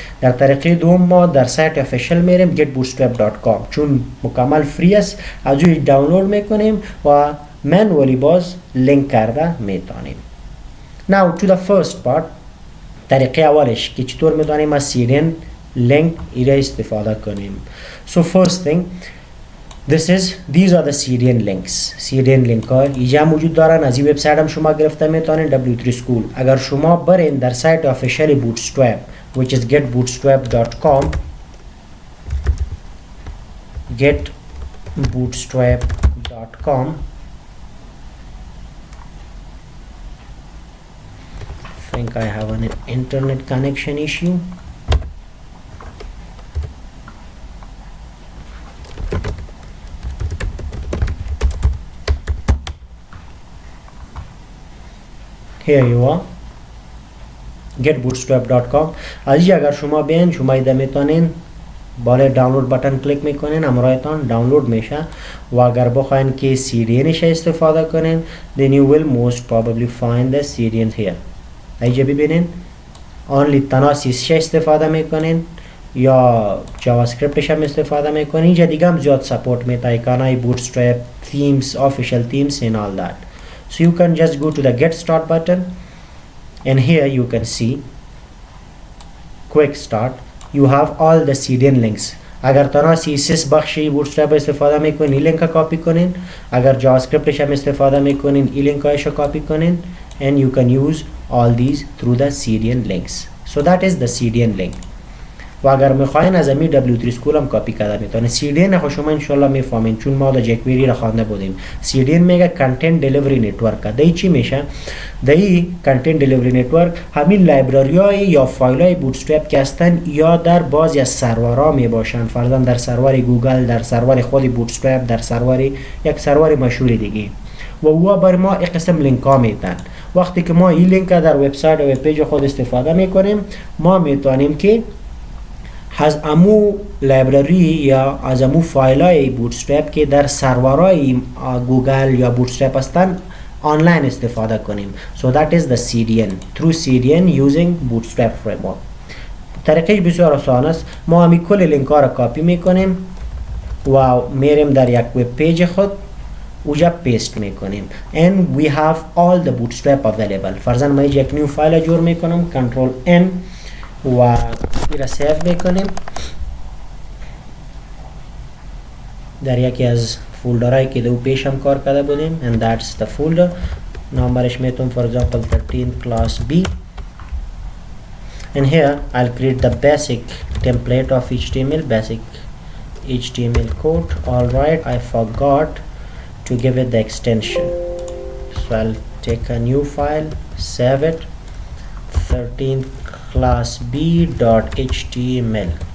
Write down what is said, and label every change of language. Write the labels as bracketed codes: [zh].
[fa] در طریقه دوم ما در سایت افیشل میریم getbootstrap.com چون مکمل فری است، از او دانلود میکنیم و مانولی باز لینک کرده میتونیم. [en] Now to the first part. [fa] طریقه اولش که چطور میتونیم از CDN link ایره استفاده کنیم. [en] So first thing, these are the CDN links. [fa] CDN link ها اینجا موجود دارن. از این وبسایت هم شما گرفته میتونین W3 School. اگر شما برین در سایت [en] officially bootstrap which is getbootstrap.com getbootstrap.com I think I have an internet connection issue. Here you are. getbootstrap.com. [fa] از اگر شما بیاین شما ایده میتونین بالای دانلود بٹن کلیک میکنین، همراهتان دانلود میشه. و اگر بخواین که CDN استفاده کنین [en] then you will most probably find the CDN here. [fa] اینجا ببینین only تنها CSS استفاده میکنین یا جاوا اسکریپتش هم استفاده میکنین. اینجا دیگه هم زیاد سپورت میده کانای بوتسترپ [en] themes, official themes and all that. So you can just go to the get start button and here you can see quick start. You have all the CDN links. [fa] اگر تنها CSS بخشی بوتسترپ استفاده میکنین این لینک کاپی کنین. اگر جاوا اسکریپتش هم استفاده میکنین این لینک هایش کاپی کنین [en] and you can use all these through the CDN links. So that is the CDN link. [fa] و اگر میخواین از امی W3 School هم کاپی کرده میتونه. CDN خو شما انشالله میفهمین چون ما در جکویری را خوانده بودیم. CDN میگه Content Delivery Network. دایی چی میشه؟ دایی Content Delivery Network همین لایبرری های یا فایل های بوتسترپ که هستن یا در بعضی از سرورها میباشن. فرضاً در سرور گوگل، در سرور خود بوتسترپ، در سرور یک سرور مشهور دیگه. و او بر ما یک قسم لینک ها میتن. وقتی که ما این لینک در وبسایت و وب پیج خود استفاده میکنیم ما میتونیم که از امو لایبرری یا از امو فایلای بوتسترپ که در سرورهای گوگل یا بوتسترپ هستن آنلاین استفاده کنیم. [en] So that is the CDN. Through CDN using Bootstrap framework. [fa] طریقش بسیار آسان است. ما همی کل لینک ها را کاپی میکنیم و میریم در یک وب پیج خود اوجا پیست میکنیم [en] and we have all the bootstrap available. [fa] فرضاً ما یک نیو فایل جور میکنم Ctrl N و ایرا سیو میکنیم در یکی از فولدرهایی که دو پیش هم کار کرده بودیم [en] and that's the folder. [fa] نامبرش میتونم [en] for example 13 class B and here I'll create the basic template of HTML, basic HTML code. Alright, I forgot to give it the extension, so I'll take a new file, save it, 13 class b.html.